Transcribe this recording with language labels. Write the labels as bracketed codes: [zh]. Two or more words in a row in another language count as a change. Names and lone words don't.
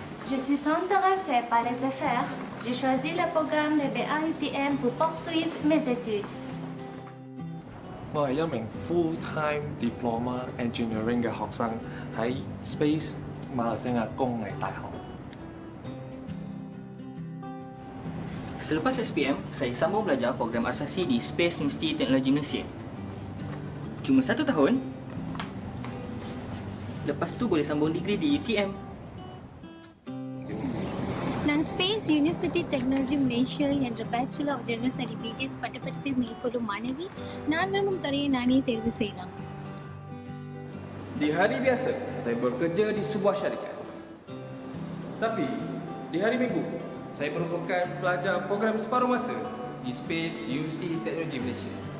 [fr] Je suis intéressée par les affaires. J'ai choisi le programme de BA UTM pour poursuivre mes études. [yue] 我係一名 [en] full-time diploma engineering [yue] 嘅學生，喺 Space 馬來西亞工藝大學。 [ms] Selepas SPM, saya sambung belajar program asasi di Space University Teknologi Malaysia. Cuma 1 tahun. Lepas tu boleh sambung degree di UTM. [ta] நான் ஸ்பேஸ் யூனிவர்சிட்டி டெக்னாலஜி மலேசியா என்ற பேச்சுலர் ஆஃப் ஜெனரல் ஸ்டடி பிஜிஎஸ் பட்டப்படிப்பை மேற்கொள்ளும் மாணவி நான் விரும்பும் துறையை நானே தேர்வு செய்யலாம். [ms] Di hari biasa, saya bekerja di sebuah syarikat. Tapi, di hari Minggu, saya merupakan pelajar program separuh masa di Space University Teknologi Malaysia.